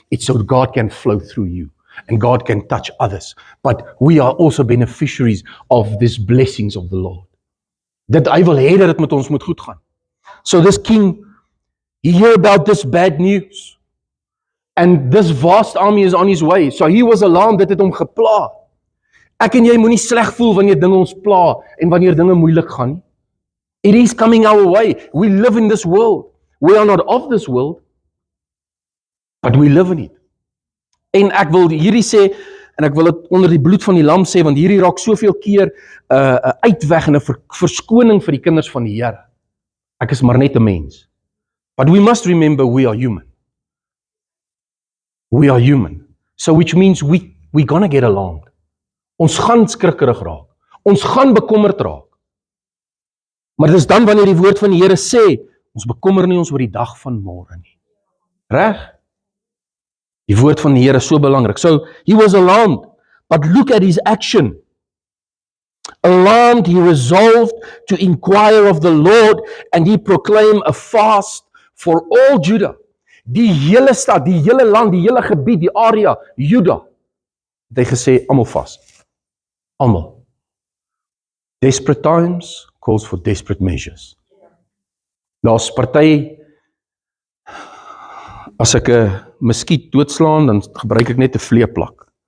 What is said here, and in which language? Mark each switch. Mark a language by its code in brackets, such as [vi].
[en] It's so God can flow through you and God can touch others. But we are also beneficiaries of these blessings of the Lord. [af] Dat hy wil hê dat dit met ons moet goed gaan. [en] So this king, he heard about this bad news. And this vast army is on his way. So he was alarmed, [af] dit het hom gepla. Ek en jy moenie sleg voel wanneer dinge ons pla en wanneer dinge moeilik gaan nie. [en] It is coming our way. We live in this world. We are not of this world, but we live in it. [af] En ek wil hierdie sê, en ek wil dit onder die bloed van die lam sê, want hierdie raak soveel keer uitweg en 'n verskoning vir die kinders van die Here. Ek is maar net 'n mens. [en] But we must remember we are human. We are human. So which means we gonna get along. [af] Ons gaan skrikkerig raak. Ons gaan bekommerd raak. Maar dis dan wanneer die woord van die Here sê, ons bekommer nie ons oor die dag van môre nie. Reg? Die woord van die Here is so belangrik. [en] So he was alarmed, but look at his action. Alarmed, he resolved to inquire of the Lord, and he proclaimed a fast for all Judah. [af] Die hele stad, die hele land, die hele gebied, die area, Juda, het hy gesê, almal vas. Almal. [en] Desperate times calls for desperate measures. [af] Daar's party, as ek 'n muskiet doodslaan, dan gebruik ek net 'n vleeplak.